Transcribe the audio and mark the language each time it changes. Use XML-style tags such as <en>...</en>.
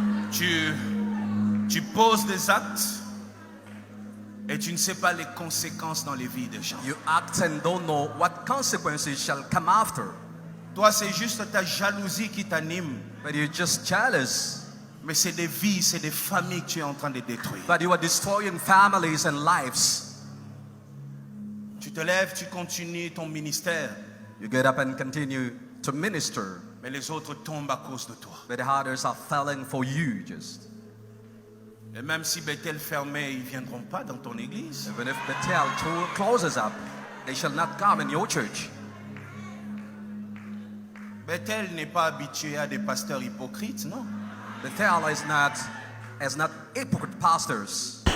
<fr>Tu poses des actes et tu ne sais pas les conséquences dans les vies des gens.</fr> <en>You act and don't know what consequences shall come after.</en> <fr>Toi, c'est juste ta jalousie qui t'anime.</fr> <en>But you're just jealous.</en> <fr>Mais c'est des vies, c'est des familles que tu es en train de détruire.</fr> <en>But you are destroying families and lives.</en> <fr>Tu te lèves, tu continues ton ministère.</fr> <en>You get up and continue to minister.</en> <fr>Mais les autres tombent à cause de toi.</fr> <en>But the others are falling for you just.</en> <fr>Et même si Bethel fermé, ils ne viendront pas dans ton église.</fr> <en>Even if Bethel closes up, they shall not come in your church.</en> <fr>Bethel n'est pas habitué à des pasteurs hypocrites, non?</fr> <en>Bethel is not hypocrite pastors.</en>